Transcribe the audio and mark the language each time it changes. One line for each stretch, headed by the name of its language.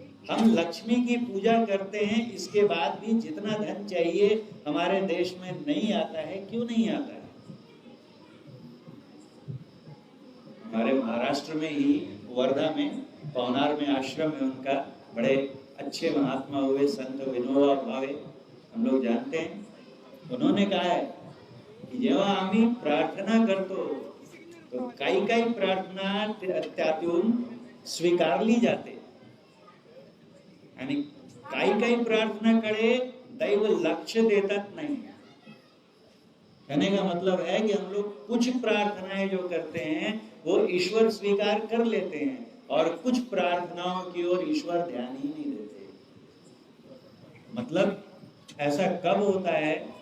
Hindi: हम लक्ष्मी की पूजा करते हैं, इसके बाद भी जितना धन चाहिए हमारे देश में नहीं आता है। क्यों नहीं आता है? हमारे महाराष्ट्र में ही वर्धा में पवनार में आश्रम है उनका, बड़े अच्छे महात्मा हुए संत विनोबा भावे, हम लोग जानते हैं। उन्होंने कहा है की
Marathi: जेव्हा आम्ही प्रार्थना करतो तो काही काही प्रार्थना त्यातून स्वीकारली जाते आणि काही काही प्रार्थनाकडे दैव लक्ष देतात नाही।
Hindi: कहने का मतलब है कि हम लोग कुछ प्रार्थनाएं जो करते हैं वो ईश्वर स्वीकार कर लेते हैं, और कुछ प्रार्थनाओं की ओर ईश्वर ध्यान ही नहीं देते। मतलब ऐसा कब होता है?